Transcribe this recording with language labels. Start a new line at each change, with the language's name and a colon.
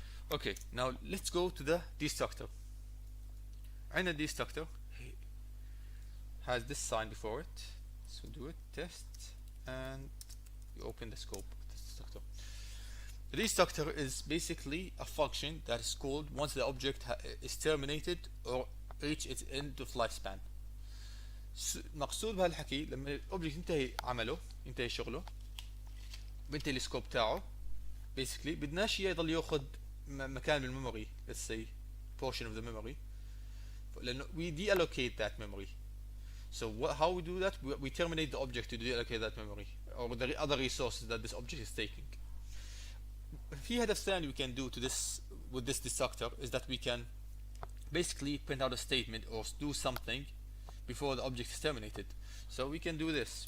English: Okay, now let's go to the destructor. And the destructor has this sign before it. So do it, test, and we open the scope of the destructor. The destructor is basically a function that is called once the object is terminated or reach its end of lifespan.
Arabic: مقصود بهالحكي لما الاوبجكت ينتهي شغله بينتهي السكوب تاعه basically بدناش يضل ياخذ مكان بالميموري,
English: let's say portion of the memory,
Arabic: لأنه
English: we deallocate that memory. So how we do that? We terminate the object to deallocate that memory or the other resources that this object is taking.
Arabic: في هدف ثاني
English: we can do to this with this destructor is that we can basically print out a statement or do something before the object is terminated. So we can do this.